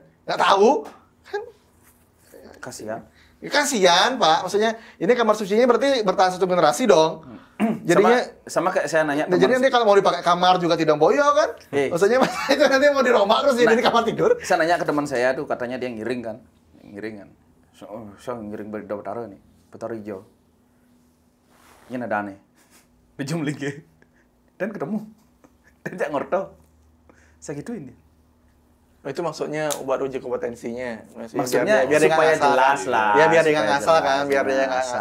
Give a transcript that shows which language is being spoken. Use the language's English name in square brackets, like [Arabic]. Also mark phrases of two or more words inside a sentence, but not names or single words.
[Indonesian] Nggak tahu kan? Kasihan. Ya, kasihan Pak, maksudnya ini kamar sucinya berarti bertahan 1 generasi dong. Jadinya sama kayak saya nanya. Nah, jadi nanti kalau mau dipakai kamar juga tidak boyo kan? Maksudnya itu nanti mau dirombak terus jadi kamar tidur. Saya nanya ke teman saya tuh katanya dia ngiring kan. So ngiring balik Betaro nih, Betaro hijau. Ini ada aneh. Dijum lagi. Dan ketemu. Dan jak ngorto. Saya gituin dia. Itu maksudnya buat uji kompetensinya. Maksudnya biar dia supaya ngasal. jelas lah. Ya biar dia nggak supaya ngasal jelas, kan, biar dia nggak ngasal